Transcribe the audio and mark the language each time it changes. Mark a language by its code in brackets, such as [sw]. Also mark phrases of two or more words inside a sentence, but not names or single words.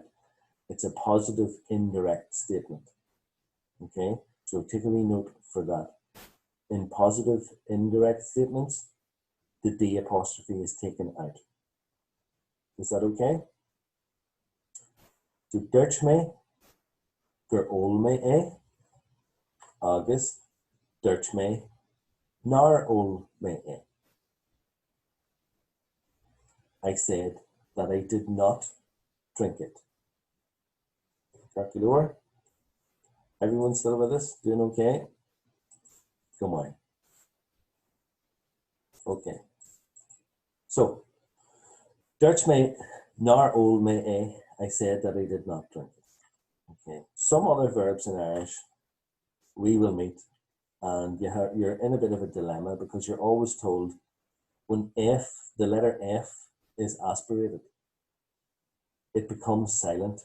[en] It's a positive indirect statement, okay? So take a wee note for that. In positive indirect statements, the D apostrophe is taken out. Is that okay? So [ga] dúirt mé gur ól mé agus dúirt mé nár ól mé [en] I said that I did not drink it. Calculor? Everyone still with us? Doing okay? Come on. Okay. So, [ga] dúirt mé nár ól mé [en] I said that I did not drink it. Okay. Some other verbs in Irish we will meet, and you're in a bit of a dilemma because you're always told when the letter F is aspirated, it becomes silent.